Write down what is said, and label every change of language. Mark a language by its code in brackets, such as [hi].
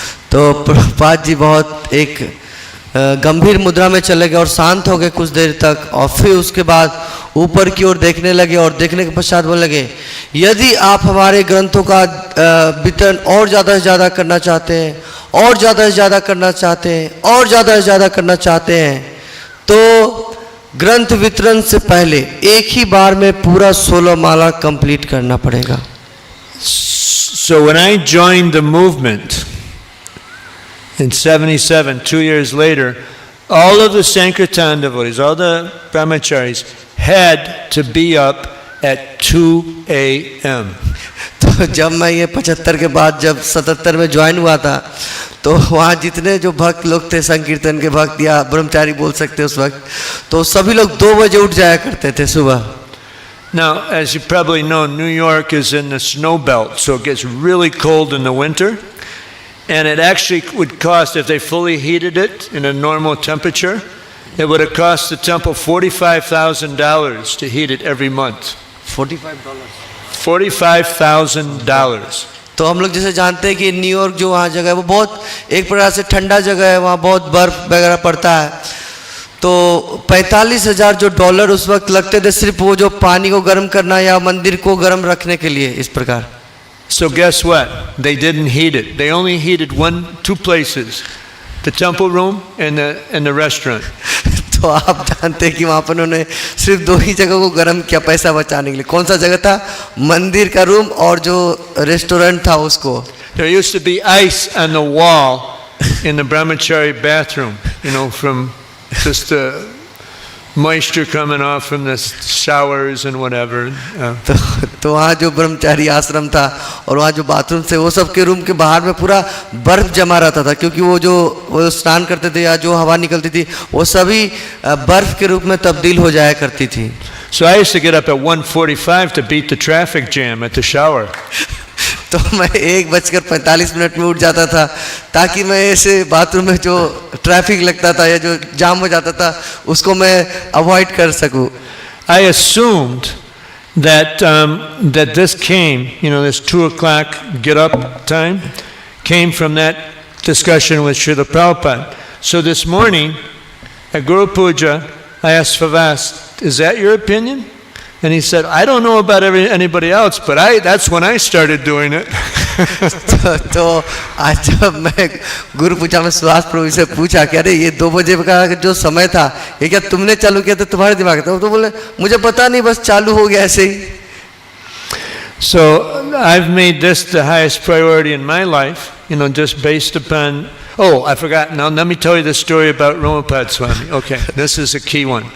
[hi] तो प्रभुपाद जी बहुत एक गंभीर मुद्रा में चले गए और शांत हो गए कुछ देर तक और फिर उसके बाद ऊपर की ओर देखने लगे और देखने के पश्चात बोलने लगे, यदि आप हमारे ग्रंथों का वितरण और ज़्यादा से ज़्यादा करना चाहते हैं और ज़्यादा से ज़्यादा करना चाहते हैं और ज़्यादा से ज़्यादा करना चाहते हैं तो ग्रंथ वितरण से पहले एक ही बार में पूरा 16 माला कंप्लीट करना पड़ेगा। [en] So when I joined the movement in 77, 2 years later, all of the Sankirtan devotees, all the brahmacharis had to be up at 2 a.m. [hi] तो जब मैं ये 75 के बाद जब 77 में ज्वाइन हुआ था तो वहाँ जितने जो भक्त लोग थे, संकीर्तन के भक्त या ब्रह्मचारी बोल सकते उस वक्त, तो सभी लोग 2 बजे उठ जाया करते थे सुबह। [en] Now, as you probably know, New York is in the snow belt, so it gets really cold in the winter. And it actually would cost, if they fully heated it in a normal temperature, it would have cost the temple $45,000 to heat it every month. $45,000. [hi] तो हम लोग जैसे जानते हैं कि New York जो वहाँ जगह है वो बहुत एक प्रकार से ठंडा जगह है, वहाँ बहुत बर्फ वगैरह पड़ता है, तो 45,000 जो डॉलर उस वक्त लगते थे सिर्फ वो जो पानी को गर्म करना या मंदिर को गर्म रखने के लिए। इस प्रकार [en] So guess what? They didn't heat it. They only heated 2 places, the temple room and the restaurant. [hi] तो आप जानते हैं कि वहाँ पर उन्होंने सिर्फ 2 ही जगह को गर्म किया पैसा बचाने के लिए। कौन सा जगह था? मंदिर का रूम और जो रेस्टोरेंट था उसको। [en] There used to be ice on the wall in the brahmachari bathroom, you know, from just the moisture coming off from the showers and whatever. [hi] तो वहाँ जो ब्रह्मचारी आश्रम था और वहाँ जो बाथरूम थे वो सब के रूम के बाहर में पूरा बर्फ जमा रहता था, क्योंकि वो स्नान करते थे या जो हवा निकलती थी वो सभी बर्फ के रूप में तब्दील हो जाया करती थी। [en] So I used to get up at 1:45 to beat the traffic jam at the shower. [hi] तो मैं 1:45 में उठ जाता था ताकि मैं ऐसे बाथरूम में जो ट्रैफिक लगता था या जो जाम हो जाता था उसको मैं अवॉइड कर सकूं। [en] I assumed that that this came, you know, this 2 o'clock get up time came from that discussion with Srila Prabhupada. So this morning at Guru Puja, I asked Srivas, is that your opinion? And he said, I don't know about anybody else, but that's when I started doing it. [hi] तो आज जब मैं गुरु पूजा में सुहास प्रभु से पूछा कि अरे ये 2 बजे का जो समय था ये क्या तुमने चालू किया था, तुम्हारे दिमाग था? तो बोले मुझे पता नहीं, बस चालू हो गया ऐसे ही। [en] So I've made this the highest priority in my life, you know, just based upon. Oh, I forgot. Now let me tell you the story about Ramapad Swami. Okay, this is a key one.